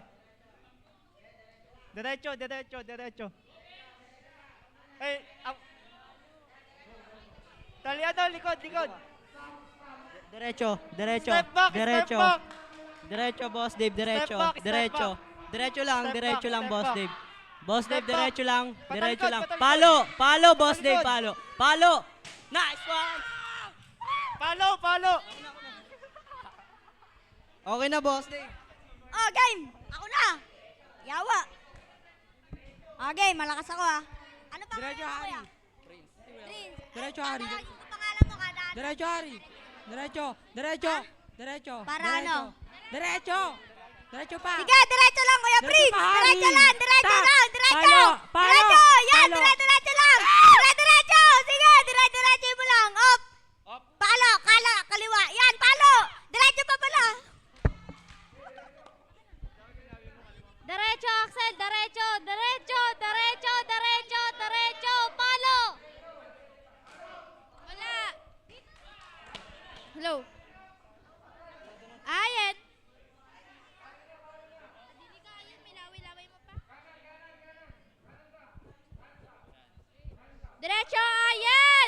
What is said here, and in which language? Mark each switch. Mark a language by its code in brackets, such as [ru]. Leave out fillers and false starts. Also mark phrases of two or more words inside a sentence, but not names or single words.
[tl] Diretso, diretso, diretso. Ay, Talyado, likod, likod. Diretso, diretso, [en] Step back, [tl] diretso. [en] step back. [tl] Diretso, Boss Dave, diretso. [en] Step back, step [tl] Diretso. [en] back. [tl] Diretso lang, [en] Step [tl] diretso [en] back, [tl] lang, [en] step [tl] Boss [en] back. [tl] Dave. Boss [en] Step [tl] Dave, [en] back. [tl] diretso lang, diretso Patalikod, lang. patalikod. Palo, palo, Boss Dave, Patalikod. palo. Palo. [en] Nice one. [tl] Palo, palo. Okay na, Boss Dave. Oh, game! Ako na! Yawa! Okay, malakas ako ah. Ano pa Diretso, pangalan mo, Hari. kuya? Prince. Diretso, Ano Hari. pa yung pangalan mo kada? Diretso, Hari. Diretso, diretso, diretso. Para diretso. ano? Diretso. Diretso pa. Sige, diretso lang, Kuya Diretso Prince! pa, Hari. Diretso lang, diretso Tak. lang, diretso! Palo, palo, Diretso! Yan, palo. diretso lang! Diretso! Sige, diretso mo lang! Op! Palo, kaliwa! Yan, palo! Diretso pa pala! Derecho, Axel, derecho, derecho, derecho, derecho, derecho, palo! Wala. Hello. Ayan. Hindi ka ayan, milaway-laway mo pa. Derecho, ayan!